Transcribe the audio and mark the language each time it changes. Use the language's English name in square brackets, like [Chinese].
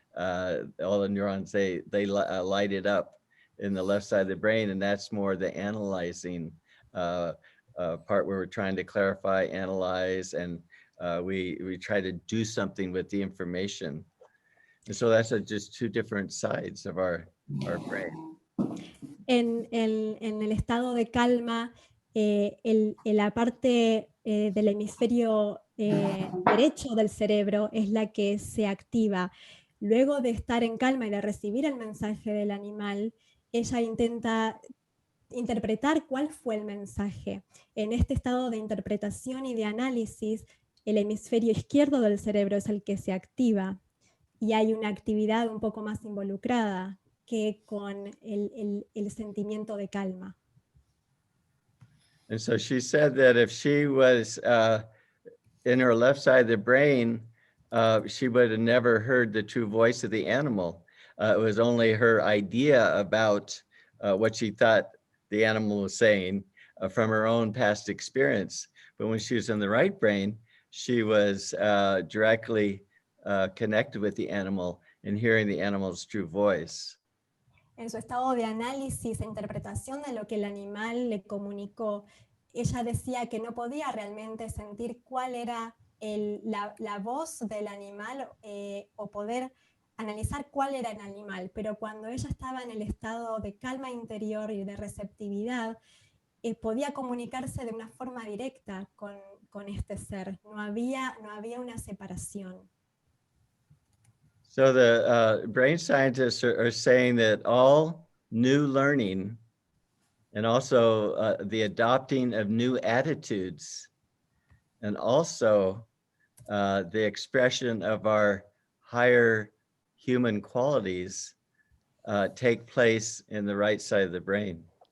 [English] All the neurons, they light it up in the left side of the brain, and that's more the analyzing part where we're trying to clarify, analyze, and we try to do something with the information. And so that's just two different sides of our brain. [Spanish] En el estado de calma, la parte del hemisferio derecho del cerebro es la que se activa. Luego de estar en calma y de recibir el mensaje del animal, ella intenta interpretar cuál fue el mensaje. En este estado de interpretación y de análisis, el hemisferio izquierdo del cerebro es el que se activa y hay una actividad un poco más involucrada que con el sentimiento de calma. [English] And so she said that if she was in her left side of the brain, she would have never heard the true voice of the animal. It was only her idea about what she thought the animal was saying from her own past experience. But when she was in the right brain, she was directly connected with the animal and hearing the animal's true voice. [Spanish] En su estado de análisis e interpretación de lo que el animal le comunicó, ella decía que no podía realmente sentir cuál era la voz del animal o poder analizar cuál era el animal, pero cuando ella estaba en el estado de calma interior y de receptividad, podía comunicarse de una forma directa con este ser. No había una separación. [English] So the brain scientists are saying that all new learning and also the adopting of new attitudes and also the expression of our higher human qualities take place in the right side of the brain.